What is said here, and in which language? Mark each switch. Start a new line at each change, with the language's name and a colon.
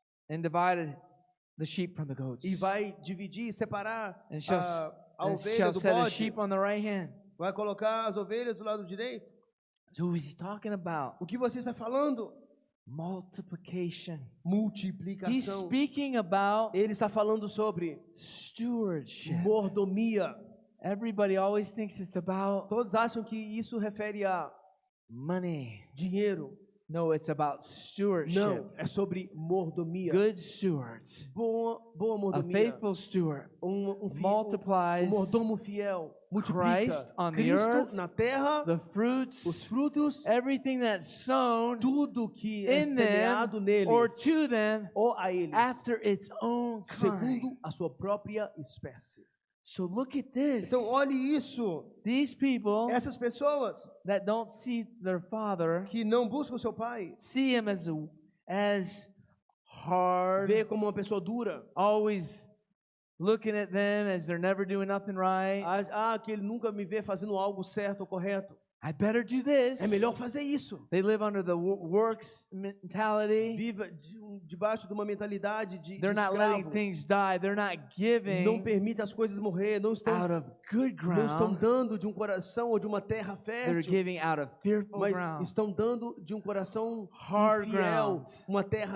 English: and divide the sheep from the goats.
Portuguese: e vai dividir, separar
English: And shall,
Portuguese: a
English: and
Portuguese: ovelha
English: shall
Portuguese: do
English: set a
Portuguese: bode,
English: sheep on the right hand.
Portuguese: vai colocar as ovelhas do lado direito.
English: So who is he talking about?
Portuguese: O que você está falando?
English: Multiplication. He's
Portuguese: Multiplicação.
English: speaking about
Portuguese: Ele está falando sobre
English: stewardship.
Portuguese: mordomia.
English: Everybody always thinks it's about
Portuguese: Todos acham que isso refere a
English: money.
Portuguese: dinheiro.
English: No, it's about stewardship.
Portuguese: Não, é sobre mordomia.
English: Good stewards.
Portuguese: Boa
English: A
Portuguese: mordomia.
English: faithful steward
Portuguese: Um
English: multiplies
Portuguese: mordomo fiel multiplica
English: Christ on the
Portuguese: Cristo
English: earth,
Portuguese: na terra,
English: the
Portuguese: os
English: fruits,
Portuguese: frutos,
English: everything that's sown
Portuguese: tudo que é
English: in them
Portuguese: semeado
English: or
Portuguese: neles
English: to them
Portuguese: ou a eles,
English: after its own kind.
Portuguese: segundo a sua própria espécie.
English: So look at this.
Portuguese: Então olhe isso.
English: These people
Portuguese: Essas pessoas
English: that don't see their father
Portuguese: que não buscam seu pai,
English: see him as hard,
Portuguese: vê como uma pessoa dura.
English: always looking at them as they're never doing nothing right.
Portuguese: Que ele nunca me vê fazendo algo certo ou correto.
English: I better do this.
Portuguese: É melhor fazer isso.
English: They live under the works mentality.
Portuguese: Viva debaixo de uma mentalidade de
English: They're not letting
Portuguese: escravo.
English: things die. They're not giving
Portuguese: Não permite as coisas morrer. Não estão,
English: out of good
Portuguese: não estão
English: ground.
Portuguese: dando de um coração ou de uma terra
English: They're
Portuguese: fértil,
English: giving out of fearful
Portuguese: mas
English: ground,
Portuguese: estão dando de um coração
English: hard
Portuguese: infiel,
English: ground,
Portuguese: uma terra